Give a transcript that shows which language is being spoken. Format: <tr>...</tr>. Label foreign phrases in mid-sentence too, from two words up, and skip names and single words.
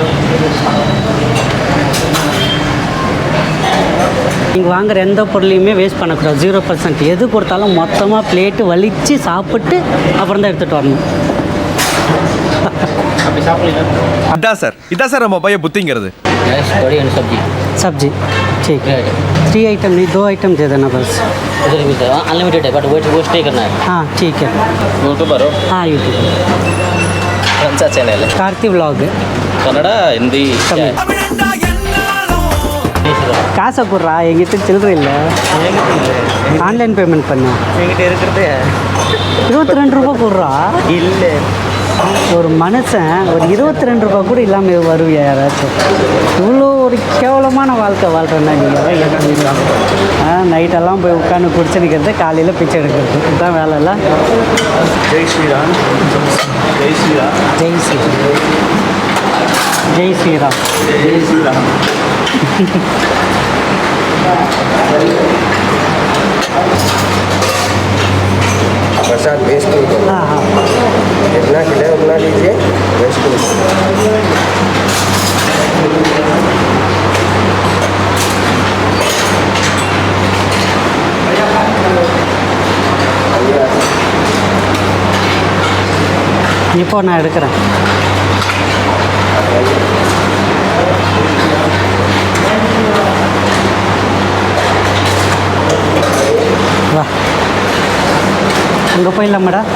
<ta>நீங்கள் வாங்குகிற எந்த பொருளையுமே வேஸ்ட் பண்ணக்கூடாது. 0%. எது கொடுத்தாலும் மொத்தமாக பிளேட்டு வலித்து சாப்பிட்டு அப்புறம் தான் எடுத்துகிட்டு வரணும். இதான் சார் நம்ம பையன் புத்திங்கிறது.</ta> <hi>सब्जी ठीक है. 3 आइटम नहीं 2 आइटम दे देना बस. अनलिमिटेड है बट वेट नहीं करना है. हाँ ठीक है. यूट्यूबर हो? हाँ यूट्यूब. कौन सा चैनल है? कार्ति व्लॉग. कन्नड़ा हिंदी तमिल.</hi> <ta>காசை போடுறா, எங்கிட்ட சில்லற இல்லை.</ta> <en>online payment</en> <ta>பண்ண என்கிட்ட இருக்கிறதே 22 ரூபா போடுறா. இல்லை, ஒரு மனுஷன் ஒரு 22 ரூபா கூட இல்லாமல் வருவியா யாராச்சும்? இவ்வளோ ஒரு கேவலமான வாழ்க்கை வாழ்கிறேன்னா நீங்கள் நைட்டெல்லாம் போய் உட்காந்து குடிச்சு நிற்கிறது, காலையில் பிச்சை எடுக்கிறது, இதுதான் வேலை இல்லை.</ta> <hi>जय श्रीराम। जय श्रीराम. जय श्रीराम। जय श्रीराम. जय श्रीराम. प्रसाद वेस्ट नहीं करना. हाँ हाँ जितना खिलाए उतना लीजिए, वेस्ट नहीं करना.</hi> <ta>இப்போ நான் எடுக்கிறேன். வா அங்கே போயிடலாமாடா.</ta>